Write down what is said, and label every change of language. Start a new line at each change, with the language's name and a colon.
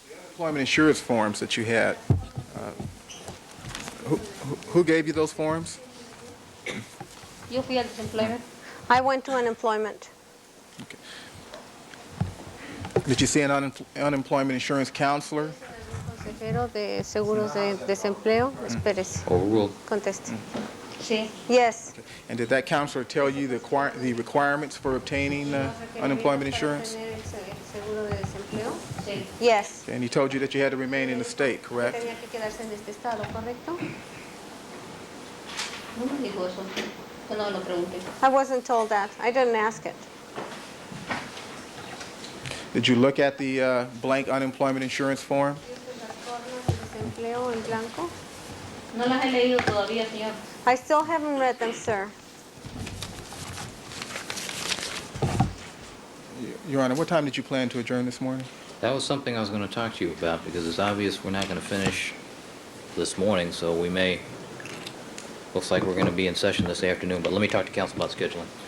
English: Employment insurance forms that you had, who gave you those forms?
Spanish: Yo fui al desempleo.
English: I went to unemployment. Okay. Did you see an unemployment insurance counselor?
Spanish: Consejero de seguros de desempleo. Espérese.
English: Overruled.
Spanish: Conteste. Sí.
English: Yes. Okay. And did that counselor tell you the requirements for obtaining unemployment insurance?
Spanish: Seguro de desempleo. Sí.
English: Yes. And he told you that you had to remain in the state, correct?
Spanish: Tenía que quedarse en este estado, ¿correcto? No me dijo eso. Yo no lo pregunté.
English: I wasn't told that. I didn't ask it. Did you look at the blank unemployment insurance form?
Spanish: Las formas de desempleo en blanco. No las he leído todavía, señor.
English: I still haven't read them, sir. Your Honor, what time did you plan to adjourn this morning? That was something I was going to talk to you about because it's obvious we're not going to finish this morning, so we may, looks like we're going to be in session this afternoon, but let me talk to counsel about scheduling.